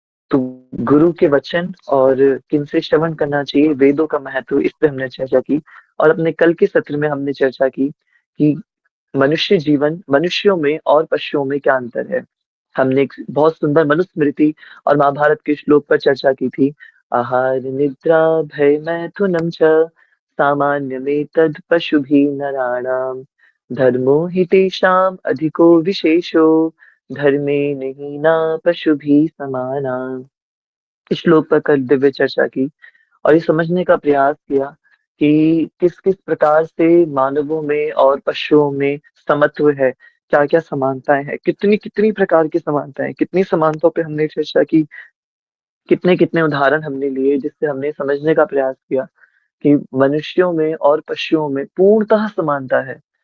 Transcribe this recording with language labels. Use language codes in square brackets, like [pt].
[hi] तो गुरु के वचन और किनसे श्रवण करना चाहिए, वेदों का महत्व, इस पे हमने चर्चा की। और अपने कल के सत्र में हमने चर्चा की कि मनुष्यों में और पशुओं में क्या अंतर है। हमने एक बहुत सुंदर मनुस्मृति और महाभारत के श्लोक पर चर्चा की थी। [sa] आहार निद्रा भय मैथुनम च सामान्यमेतद् पशुभिः नराणाम् धर्मो हि तेषाम् अधिको विशेषो धर्मे न पशुभिः समानाः। [hi] इस श्लोक पर कल दिव्य चर्चा की और ये समझने का प्रयास किया कि किस किस प्रकार से मानवों में और पशुओं में समत्व है, क्या क्या समानताएं हैं, कितनी कितनी प्रकार की समानताएं, कितनी समानताओं पे हमने चर्चा की, कितने कितने उदाहरण हमने लिए, जिससे हमने समझने का प्रयास किया कि मनुष्यों में और पशुओं में पूर्णतः समानता है।